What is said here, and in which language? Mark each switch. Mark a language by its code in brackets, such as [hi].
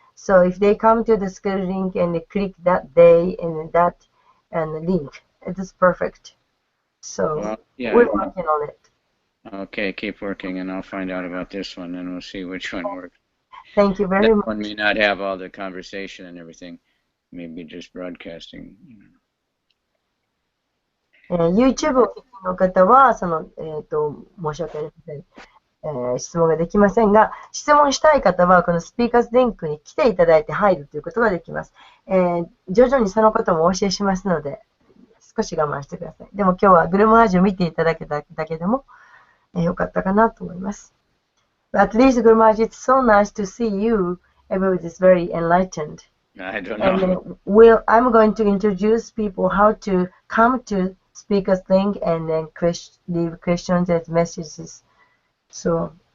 [en] So if they come to the schedule link and they click that day and that link, it is perfect. So we're working on it. Okay, keep working, and I'll find out about this one, and we'll see which one works. Thank you very much. That one may not have all the conversation and everything, maybe just broadcasting. [ja] YouTube をお聞きの方は、申し訳ありません。質問ができませんが、質問したい方は、このスピーカーズリンクに来ていただいて入るということができます。徐々にそのこともお教えしますので、少し我慢してください。でも今日はグルマージュを見ていただけただけでも、よかったかなと思います。 [en] At least, Gurumaji, it's so nice to see you. Everybody is very enlightened. I don't know. And I'm going to introduce people how to come to Speaker's Link and then leave questions and messages. So.